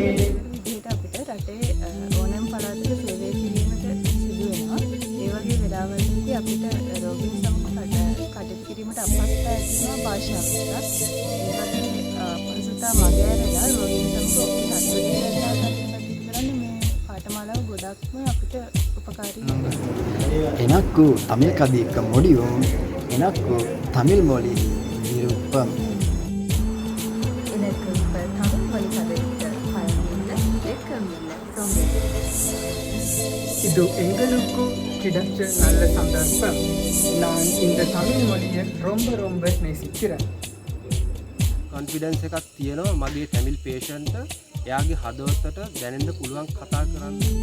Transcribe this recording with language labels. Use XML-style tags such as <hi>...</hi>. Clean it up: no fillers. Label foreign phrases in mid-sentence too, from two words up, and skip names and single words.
<si>විදිහට අපිට රටේ ඕනෑම පළාතක සේවය කිරීමට සිදු වෙනවා. ඒ වගේ වෙලාවලදී අපිට රෝගීන් සමග කටයුතු කිරීමට අපහසුතා ඇති වෙනවා භාෂාවට. ඒ වගේ අපහසුතා මගහැරලා රෝගීන් සමග ඔපිට අත්දැකීම් කරන්නේ මේ පාඨමාලාව ගොඩක්ම අපිට උපකාරී වෙනවා.</si> <ta>எனக்கு தமிழ் கதைக்க முடியும் எனக்கு தமிழ் மொழி விருப்பம் எனக்கு இப்போ தமிழ் மொழி கதைக்க பயனில்லை கேட்கவில்லை ரொம்ப இது எங்களுக்கு கிடைச்ச நல்ல சந்தர்ப்பம். நான் இந்த தமிழ் மொழியை ரொம்ப ரொம்ப நேசிக்கிறேன்.</ta> <si>කොන්ෆිඩන්ස් එකක් තියෙනවා මගේ</si> <en>Tamil patient</en> <si>එයාගේ හදවතට දැනෙන්න පුළුවන් කතා කරන්න.</si>